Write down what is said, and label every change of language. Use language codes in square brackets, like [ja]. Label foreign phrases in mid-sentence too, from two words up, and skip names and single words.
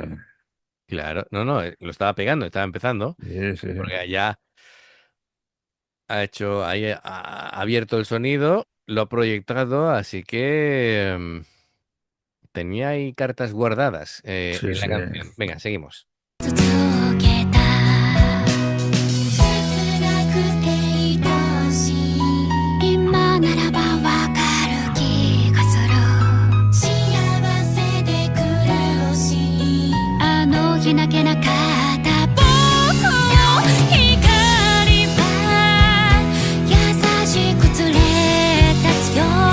[es] Claro, no, no, lo estaba pegando, estaba empezando, sí, sí. porque ya ha abierto el sonido, lo ha proyectado, así que tenía ahí cartas guardadas Sí, en la sí. canción. Venga, seguimos. [ja] 続けた切なくて愛しい今ならばわかる気がする幸せで暮らしいあの日泣けなかった僕の光は優しく連れ立つよ